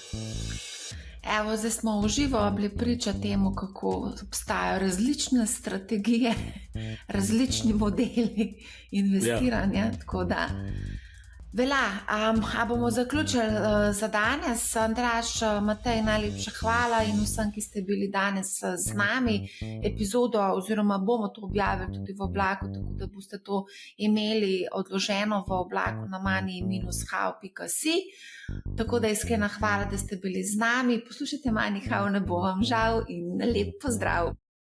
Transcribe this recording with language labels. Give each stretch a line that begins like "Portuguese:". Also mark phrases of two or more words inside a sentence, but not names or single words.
Slovenian: Evo, zdaj smo v živo bili priča temu, kako obstajajo različne strategije, različni modeli investiranja, tako da a bomo zaključili za danes. Andraž, Matej, najlepša hvala in vsem, ki ste bili danes z nami. Epizodo oziroma bomo to objavili tudi v oblaku, tako da boste to imeli odloženo v oblaku na money-how.si. Tako da iskrena hvala, da ste bili z nami. Poslušajte Money How, ne bo vam žal in lep pozdrav.